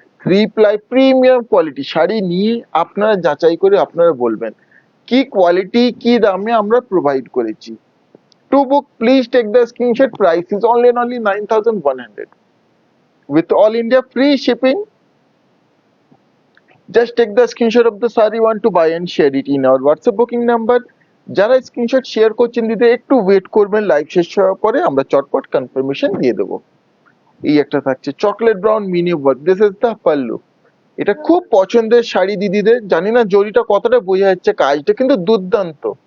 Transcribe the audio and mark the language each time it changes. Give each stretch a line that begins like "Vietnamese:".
Bangla: 3 ply premium quality sari নিয়ে আপনারা যাচাই করে আপনারা বলবেন কি কোয়ালিটি কি দামে আমরা প্রোভাইড করেছি।
English: To book please take the screenshot, price is only and only 9100 with all India free shipping. Just take the screenshot of the saree you want to buy and share it in our WhatsApp booking number
Bangla: যারা screenshot share করছেন দিদি একটু wait করবেন, live শেষ হওয়ার পরে আমরা চটপট কনফার্মেশন দিয়ে দেবো। এই একটা থাকছে chocolate brown mini work,
English: This is the pallu.
Bangla: এটা খুব পছন্দের শাড়ি দিদিদের, জানি না জরিটা কতটা বোঝা যাচ্ছে, কাজটা কিন্তু দুর্দান্ত।